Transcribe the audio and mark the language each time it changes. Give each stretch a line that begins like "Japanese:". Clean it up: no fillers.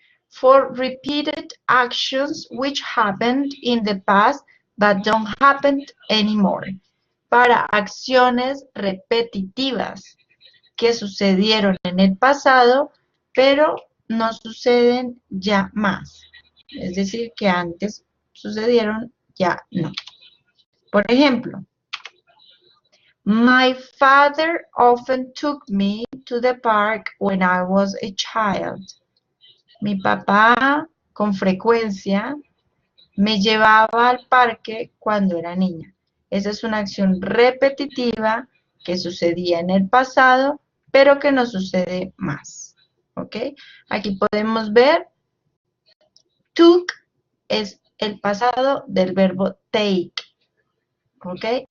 English: For repeated actions which happened in the past but don't happen anymore.
Spanish: Para acciones repetitivas que sucedieron en el pasado, pero no suceden ya más. Es decir, que antes sucedieron, ya no. Por ejemplo,
English: my father often took me to the park when I was a child.
Spanish: Mi papá con frecuencia me llevaba al parque cuando era niña. Esa es una acción repetitiva que sucedía en el pasado, pero que no sucede más. ¿Ok? Aquí podemos ver, took es el pasado del verbo take. ¿Ok?